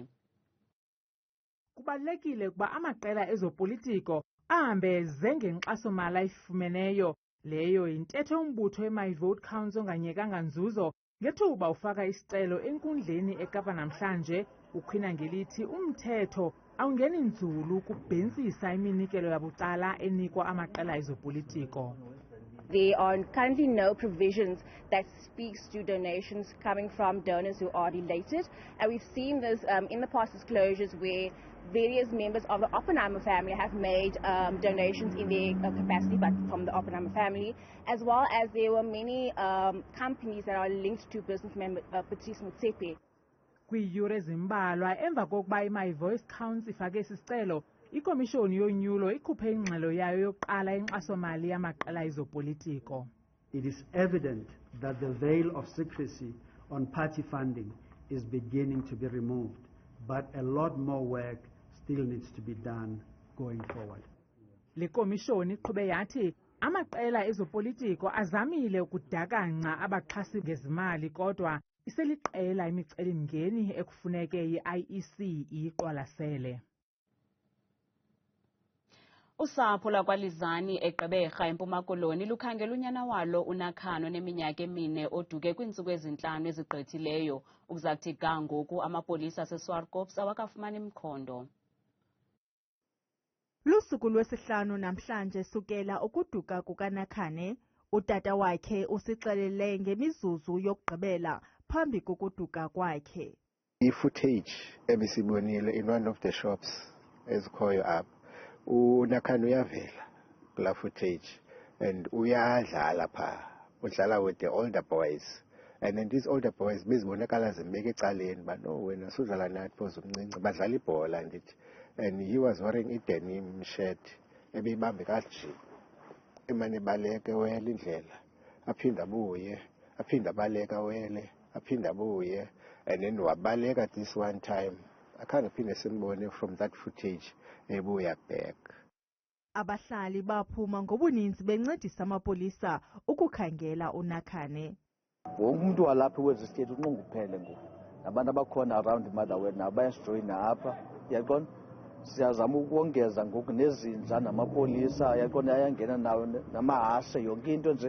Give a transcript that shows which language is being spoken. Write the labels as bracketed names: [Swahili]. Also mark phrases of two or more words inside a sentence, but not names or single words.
[Xhosa] Kubalulekile ukuba amaqela ezopolitiko ahambe ngenkxaso-mali ayifumeneyo. Leyo intetho yombutho weMy Vote Counts onganyekanga nzuzo ngethuba ufaka isicelo enkundleni eKapa namhlanje ukhwina ngelithi umthetho awungeni nzulu kubhensisa iminikelo yabucala enikwa amaqela ezopolitiko. [English] There are currently no provisions that speaks to donations coming from donors who are related, and we've seen this in the past disclosures where various members of the Oppenheimer family have made donations in their capacity, but from the Oppenheimer family, as well as there were many companies that are linked to business member Patrice Motsepe. [Xhosa] Kwiiyure ezimbalwa emva kokuba iMy Voice Counts ifake isicelo, ikomishoni yonyulo ikhuphe ingxelo yayo yokuqala inkxaso-mali yamaqela ezopolitiko. [English] It is evident that the veil of secrecy on party funding is beginning to be removed, but a lot more work still needs to be done going forward. [Xhosa] Le komishoni iqhube yathi amaqela ezopolitiko azamile ukudakanca abaxhasi ngezimali kodwa iseliqela imicelimngeni ekufuneke i-IEC iyiqwalasele. Usapho lwakwalizani eGqeberha eMpuma Koloni lukhangela unyana walo uNakhano neminyaka 4 oduke kwiintsuku ezintlanu ezigqithileyo. Ukuzathi ga ngoku amapolisa aseSwartkops awakafumani imkhondo. Lusuku lwesihlanu namhlanje sukela ukuduka kukaNakhane, utata wakhe usixelele ngemizuzu yokugqibela phambi kokuduka kwakhe. I-footage ebisibonile [English] in one of the shops [Xhosa] ezikhoyo apha. uNakhane uyavela kula [English] footage and [Xhosa] uyadlala pha, udlala [English] with the older boys, and then these older [Xhosa] boys bezibonakala zimbeka ecaleni ba no wena sudlala nathi phoze umncinci badlala ibhola ndithi, [English] and he was wearing a denim shirt [Xhosa] ebeyibambe kanje emane baleke wele indlela aphinda abuye aphinda baleka wele aphinda abuye, [English] and then wabaleka this one time [Xhosa] akhange phinde simbone [English] from that footage ebuya back. [Xhosa] Abahlali baphuma ngobuninzi bencedisa amapolisa ukukhangela uNakhane. Wonke umuntu walapha kwezi state unqongophele ngoku. Nabantu abakhona around motherwell nabayasijoyina apha. Uyaqona? Siyazama ukongeza ngoku nezinja namapolisa uyaqona ayangena nawo namahashe yonke into nje.